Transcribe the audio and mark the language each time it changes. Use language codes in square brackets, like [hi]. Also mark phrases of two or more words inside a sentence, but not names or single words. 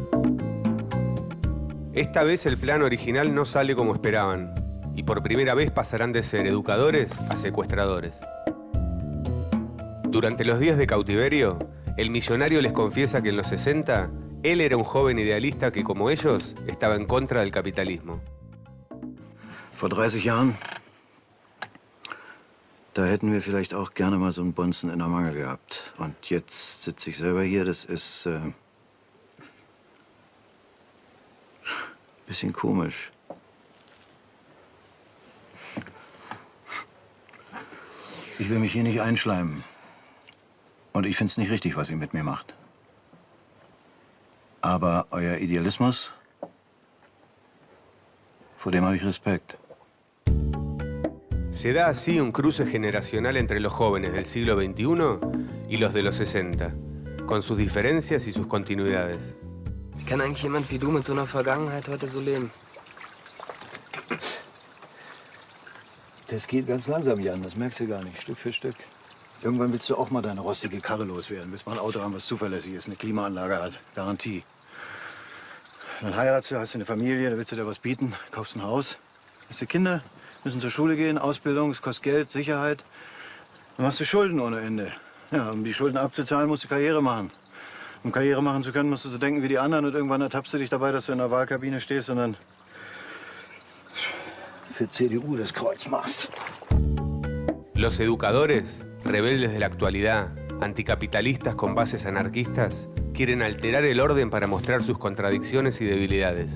[es] Esta vez el plan original no sale como esperaban y por primera vez pasarán de ser educadores a secuestradores. Durante los días de cautiverio, el millonario les confiesa que en los 60 él era un joven idealista que, como ellos, estaba en contra del capitalismo. [de] Vor 30 Jahren, da hätten wir vielleicht auch gerne mal so einen Bonzen in der Mangel gehabt. Und jetzt sitze ich selber hier, das ist bisschen komisch. Ich will mich hier nicht einschleimen. Und ich finde es nicht richtig, was ihr mit mir macht. Aber euer Idealismus, vor dem habe ich Respekt. [es] Se da así un cruce generacional entre los jóvenes del siglo XXI y los de los 60, con sus diferencias y sus continuidades. [de] Wie kann eigentlich jemand wie du mit so einer Vergangenheit heute so leben? Das geht ganz langsam, Jan, das merkst du gar nicht, Stück für Stück. Irgendwann willst du auch mal deine rostige Karre loswerden. Willst mal ein Auto haben, was zuverlässig ist, eine Klimaanlage hat, Garantie. Dann heiratest du, hast du eine Familie, da willst du dir was bieten, kaufst ein Haus. Hast du Kinder, müssen zur Schule gehen, Ausbildung, es kostet Geld, Sicherheit. Dann machst du Schulden ohne Ende. Ja, um die Schulden abzuzahlen, musst du Karriere machen. Um Karriere machen zu können, musst du so denken wie die anderen und irgendwann ertappst du dich dabei, dass du in der Wahlkabine stehst und dann für CDU das Kreuz machst. [es] Los Educadores, rebeldes de la actualidad, anticapitalistas con bases anarquistas, quieren alterar el orden para mostrar sus contradicciones y debilidades.